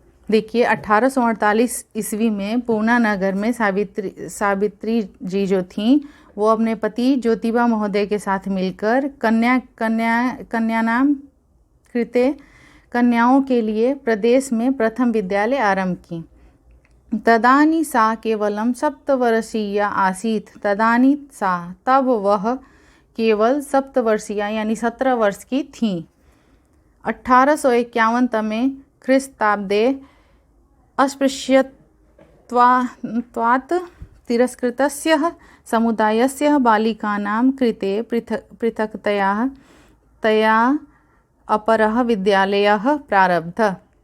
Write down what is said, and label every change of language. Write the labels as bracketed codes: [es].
[hi] देखिए 1848 ईस्वी में पूना नगर में सावित्री जी जो थीं वो अपने पति ज्योतिबा महोदय के साथ मिलकर [sa] कन्यानाम कृते, [hi] कन्याओं के लिए प्रदेश में प्रथम विद्यालय आरंभ की। [sa] तदानी सा केवलम 7 वर्षीया आसीत्। तदानी सा, [hi] तब वह केवल 7 वर्षीया यानी 17 वर्ष की थीं। [sa] 1851 तमे ख्रीस्ताब्दे अस्पृश्यत्वात् तिरस्कृतस्य समुदायस्य बालिकानां कृते पृथक्तया अपरः विद्यालयः प्रारब्धः।